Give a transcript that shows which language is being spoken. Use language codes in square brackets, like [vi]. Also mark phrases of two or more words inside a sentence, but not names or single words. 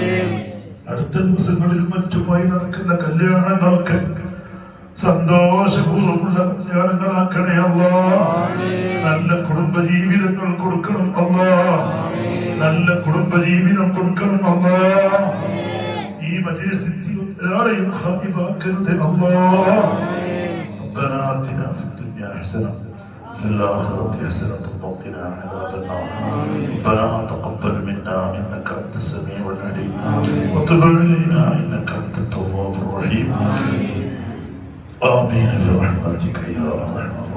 [ml] അടുത്ത ദിവസങ്ങളിൽ മറ്റുമായി നടക്കുന്ന കല്യാണങ്ങളൊക്കെ സന്തോഷപൂർവ്വമുള്ള കല്യാണങ്ങളാക്കണേ അല്ലാഹ്, നല്ല കുടുംബജീവിതങ്ങൾ കൊടുക്കണം അല്ലാഹ്, നല്ല കുടുംബജീവിതം കൊടുക്കണം അല്ലാഹ്. ഈ മജ്‌ലിസിൽ ഒരാളെയും ഖാതിബാക്കരുത് അല്ലാഹ്. [ar] ربنا آتنا في الدنيا حسنة وفي الآخرة حسنة وقنا عذاب النار. ربنا تقبل منا إنك أنت السميع العليم وتب علينا إنك أنت التواب الرحيم. آمين برحمتك يا أرحم الراحمين.